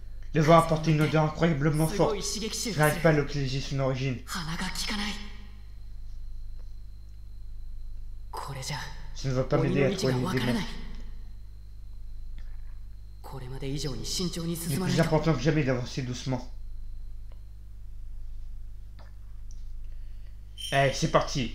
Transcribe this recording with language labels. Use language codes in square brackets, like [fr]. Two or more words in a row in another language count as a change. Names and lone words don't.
[fr] Le vent apporte une odeur incroyablement [ja] すご [fr] forte. [ja] い刺激臭 [fr] Je [ja] が [fr] n'arrive [ja] す [fr] pas à [ja] る [fr] localiser son origine. [ja] 鼻が効かないこれじゃ [fr] Ça ne va pas [ja] 鬼 [fr] m'aider [ja] の [fr] à [ja] 位置 [fr] trouver [ja] が [fr] les [ja] わからな [fr] démons. [ja] いこれまで以上に慎重に [fr] Il est [ja] 進まない [fr] plus [ja] と [fr] important que jamais d'avancer doucement. Allez, c'est parti.